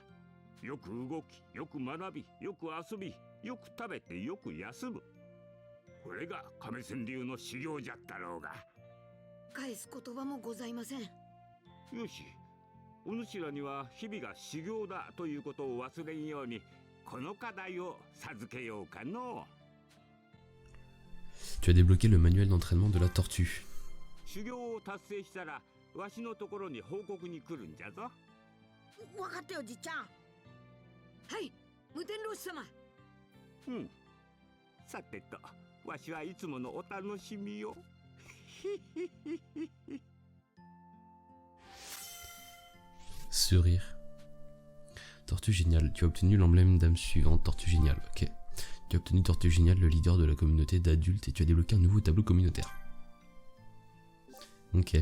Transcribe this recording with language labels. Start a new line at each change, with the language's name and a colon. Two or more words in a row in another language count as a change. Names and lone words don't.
Japanese: よく動き、よく学び、よく遊び、よく食べて、よく休む。これが亀仙流の修行じゃったろうが。返す言葉もございません。よし、お主らには日々が修行だということを忘れんように、この課題を授けようかの。
French: Tu as débloqué le manuel d'entraînement de la tortue.
Japanese: 修行を達成したら、わしのところに報告に来るんじゃぞ。分かったよ、じっちゃん。はい、無天老師様。うん。さてと、わしはいつものお楽しみよ。
French: Sourire. Tortue Géniale. Tu as obtenu l'emblème d'âme suivante. Tortue Géniale. Ok. Tu as obtenu Tortue Géniale, le leader de la communauté d'adultes, et tu as débloqué un nouveau tableau communautaire.